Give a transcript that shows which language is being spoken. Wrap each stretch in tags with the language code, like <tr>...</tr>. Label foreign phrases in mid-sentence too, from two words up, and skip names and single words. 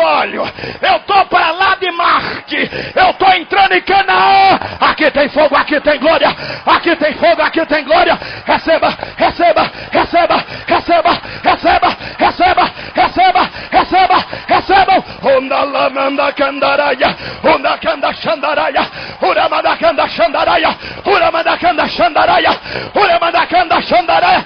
<pt>Eu tô pra lá de Marte. Eu tô estou entrando em Canaã. Aqui tem fogo, aqui tem glória. Aqui tem fogo, aqui tem glória. Receba, receba, receba, receba, receba, receba, receba, receba, recebam. Onda lamanda candaraya, onda canda xandaraya, uramanda canda xandaraya, uramanda canda xandaraya, uramanda canda xandaraya.</pt>